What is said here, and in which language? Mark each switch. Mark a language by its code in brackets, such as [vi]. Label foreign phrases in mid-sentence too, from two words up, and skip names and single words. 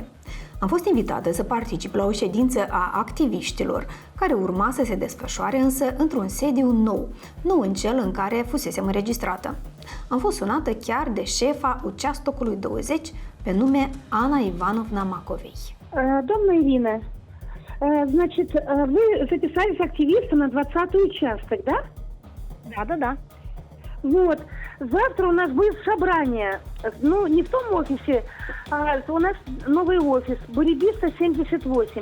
[ro] Am fost invitată să particip la o ședință a activiștilor, care urma să se desfășoare însă într-un sediu nou, nu în cel în care fusesem înregistrată. Am fost sunată chiar de șefa Участокului 20, pe nume Ana Ivanovna Macovei. Doamna Irina, [ru] значит, вы записались активистом на 20-й участок, да? Да. Вот. Завтра у нас будет собрание. Ну, не в том офисе, а у нас новый офис. Буревиста 78.